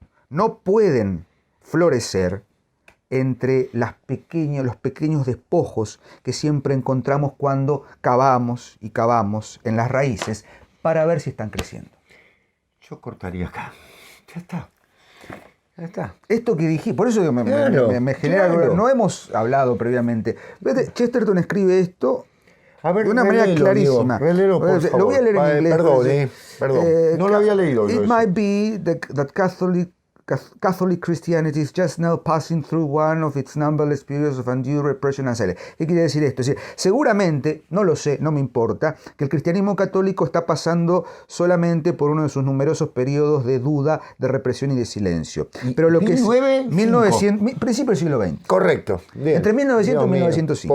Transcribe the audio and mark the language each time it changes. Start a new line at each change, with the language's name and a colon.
Spanish: No pueden florecer entre los pequeños despojos que siempre encontramos cuando cavamos y cavamos en las raíces para ver si están creciendo. Yo cortaría acá. Ya está. Ya está. Esto que dije, por eso me genera... Claro. No hemos hablado previamente. Chesterton escribe esto a ver, de una manera clarísima. Relelo, por favor. Lo voy a leer en inglés. Perdón. No lo había leído.
English: It might be that Catholic Christianity is just now passing through one of its numberless periods of undue repression and silence.
Spanish: ¿Qué quiere decir esto? Es decir, seguramente, no lo sé, no me importa, que el cristianismo católico está pasando solamente por uno de sus numerosos periodos de duda, de represión y de silencio. Pero lo que es 1900, principio del siglo XX. Correcto. Bien. Entre 1900 y 1905.